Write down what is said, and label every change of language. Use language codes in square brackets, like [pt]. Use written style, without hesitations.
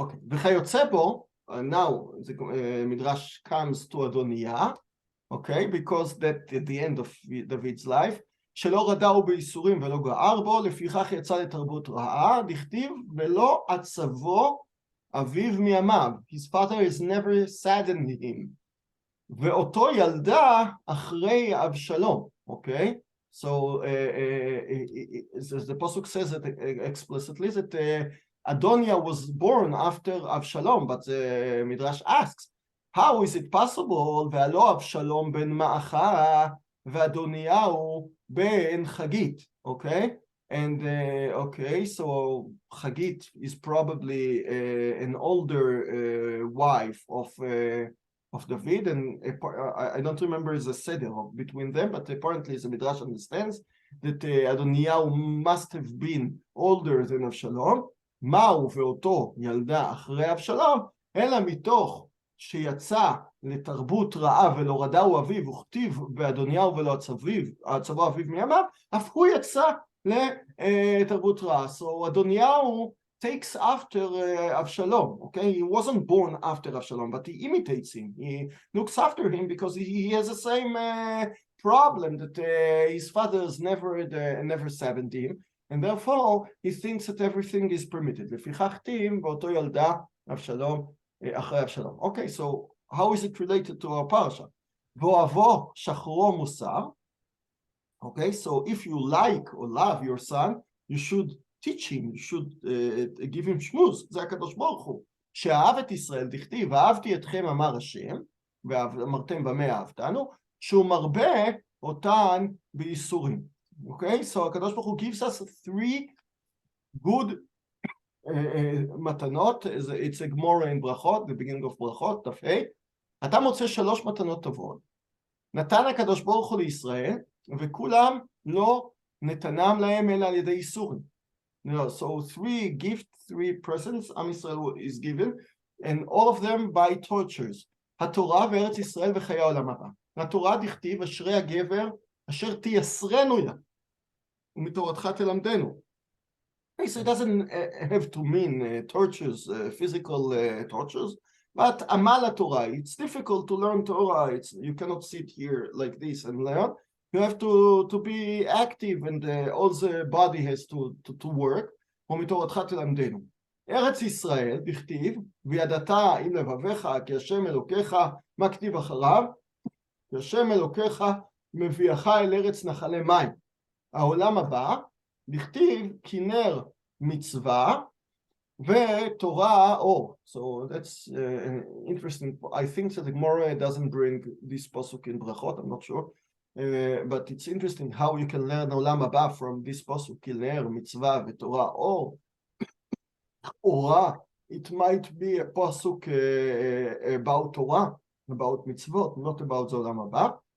[he] וכיוצא בו, [en] now the Midrash comes to Adoniah, okay, because that at the end of David's life, [he] שלא רדאו בייסורים ולא גער בו, לפיכך יצא לתרבות רעה, דכתיב, ולא עצבו אביו מימיו. [en] His father has never saddened him. [he] ואותו ילדה אחרי אבשלום, okay? [en] So the Pasuk says that explicitly that Adoniah was born after Avshalom, but the Midrash asks, how is it possible? [he] והלא אבשלום בן מעכה ואדוניהו בן חגית, okay? [en] And okay, so Chagit is probably an older wife of David, and I don't remember the seder between them, but apparently the Midrash understands that Adoniyahu must have been older than Avshalom. [he] מהו ואותו ילדה אחרי אבשלום, אלא מתוך שיצא לתרבות רעה ולא רדאו אביו, וכתיב באדוניהו ולא עצבו אביו מימיו, אף הוא יצא לתרבות רעה. [en] So Adoniyahu takes after Avshalom, okay? He wasn't born after Avshalom, but he imitates him. He looks after him because he has the same problem that his father's never saddened him, and therefore he thinks that everything is permitted. [he] לפיכך כתיב באותו ילדה אבשלום אחרי אבשלום. [en] Okay, so how is it related to our parsha? [he] ואוהבו שחרו מוסר. [en] Okay, so if you like or love your son, you should teach him, you should give him shmuz. [he] זה הקדוש ברוך הוא. שאהב את ישראל, דכתיב, אהבתי אתכם אמר השם, ואמרתם במה אהבתנו, שהוא מרבה אותן בייסורים. [en] Okay, so [he] הקדוש ברוך הוא [en] gives us 3 good מתנות. It's a Gemara in ברכות, the beginning of ברכות, דף ה'. [he] אתה מוצא 3 מתנות טובות. נתן הקדוש ברוך הוא לישראל, וכולם לא נתנם להם אלא על ידי ייסורים. [en] So 3 gifts, 3 presents, עם ישראל is given, and all of them by tortures. [he] התורה וארץ ישראל וחיי העולם הבא. התורה דכתיב, אשרי הגבר, אשר תייסרנו יה, ומתורתך תלמדנו. [en] So it doesn't have to mean tortures, physical tortures, but amal Torah. It's difficult to learn Torah. You cannot sit here like this and learn. You have to be active, and all the body has to work. [he] ומתורתך תלמדנו. ארץ ישראל, דכתיב, וידעת עם לבביך, כי השם אלוקיך, מה כתיב אחריו? כי השם אלוקיך מביאך אל ארץ נחלי מים. העולם הבא, דכתיב, כנר מצווה, ותורה אור. [en] So that's interesting. I think that the Gemara doesn't bring this pasuk in brachot, I'm not sure. But it's interesting how you can learn עולם הבא from this pasuk, [he] כנר מצווה ותורה אור. [en] Ora, it might be a pasuk about Torah, about mitzvot, not about the עולם הבא.